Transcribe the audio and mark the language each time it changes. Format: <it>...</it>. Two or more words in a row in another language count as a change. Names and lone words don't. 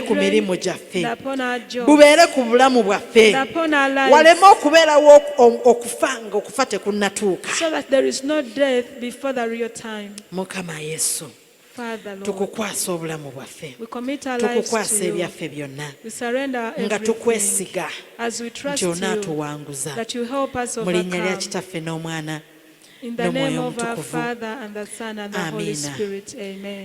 <en>children,</en> <lg>mirimu gyaffe.</lg> <en>and upon our jobs,</en> <lg>Bubeere ku bulamu bwaffe.</lg> <en>and upon our lives,</en> <lg>Waleme okubeerawo okufa nga okufa tekunnatuuka.</lg> <en>so that there is no death before the real time.</en> <lg>Mukama Yesu,</lg> <en>Father, Lord,</en> <lg>tukukwasa obulamu bwaffe.</lg> <en>we commit our lives</en> <lg>Tukukwasa</lg> <en>to you.</en> <lg>ebyaffe byonna.</lg> <en>We surrender</en> <lg>Nga</lg> <en>everything</en> <lg>tukwesiga</lg> <en>as we trust</en> <lg>nti</lg> <en>you,</en> <lg>onaatuwanguza.</lg> <en>that you help us</en> <lg>Mu linnya lya</lg> <en>overcome.</en> <lg>kitaffe n'omwana</lg> <en>In the name</en> <lg>n'omwoyo</lg> <en>of our</en> <lg>omutukuvu.</lg> <en>Father and the Son and the Holy</en> <lg>Amiina.</lg> <en>Spirit. Amen.</en>